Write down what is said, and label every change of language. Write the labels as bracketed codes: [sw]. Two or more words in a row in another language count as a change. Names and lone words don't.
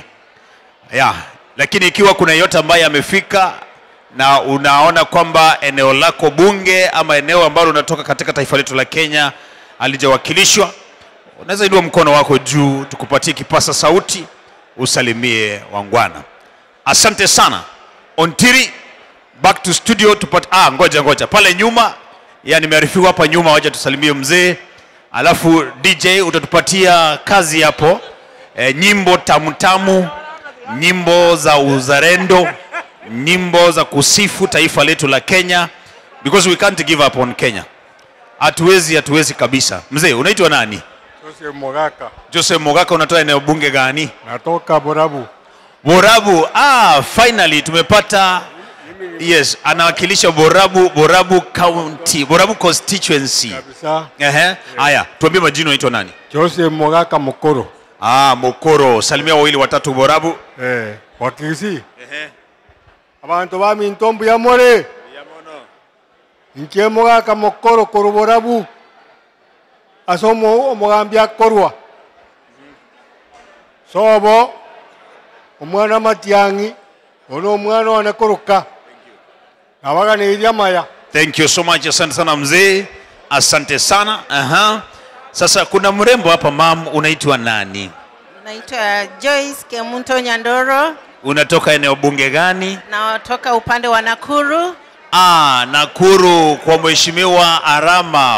[sw] Lakini ikiwa kuna yote ambaye amefika na unaona kwamba eneo lako bunge ama eneo ambalo unatoka katika taifa letu la Kenya alijawakilishwa, unaweza inua mkono wako juu tukupatie kipasa sauti usalimie wangwana. Asante sana. Ontiri, [en] back to studio [sw] tupate ngoja pale nyuma, nimearifiwa hapa nyuma waje tusalimie mzee. Alafu DJ utatupatia kazi hapo, nyimbo tamu, nyimbo za uzalendo, nyimbo za kusifu taifa letu la Kenya, [en] because we can't give up on Kenya. [sw] Hatuwezi kabisa. Mzee, unaitwa nani? Joseph Mogaka. Joseph Mogaka, unatoa eneo bunge gani? Natoka Borabu. Borabu, finally tumepata. Yes, anawakilisha Borabu County, Borabu constituency. Kabisa. Haya, tuambie majina, unaitwa nani? Joseph Mogaka Mokoro. Mokoro. Salimia wawili watatu Borabu. [guz] Wakisi. Abantu bami ntombu ya more. Nke Mogaka Mokoro koru Borabu. Asomo omugambya korwa. Sobo omwana Matiang'i ono omwana wanakoroka. Nawaga ni idia maya. [en] Thank you so much. [sw] Asante sana mzee. Asante sana. Sasa kuna mrembo hapa, mam, unaitwa nani? Naitwa Joyce Kemunto Nyandoro. Unatoka eneo bunge gani? Natoka upande wa Nakuru. Nakuru kwa mheshimiwa Arama.